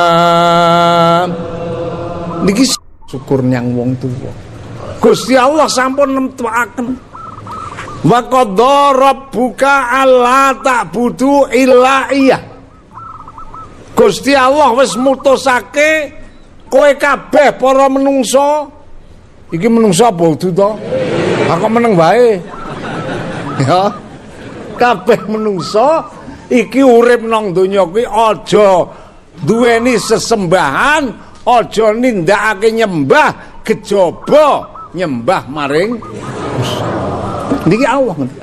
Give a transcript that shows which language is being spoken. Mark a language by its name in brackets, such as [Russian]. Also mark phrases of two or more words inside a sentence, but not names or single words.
[Javanese] Niki syukur nyang wong tuwa. Gusti Allah sampun nemtuaken [Arabic] وقضى ربك ألا تعبدوا إلا إياه. [Javanese] Gusti Allah wis mutusake kowe kabeh para menungso iki menungso apa udu to? Aku meneng wae. Ya. Kabeh menungso iki urip nang donya kuwi aja duweni sesembahan, aja nindakake nyembah kejaba nyembah maring niki Allah ngendika.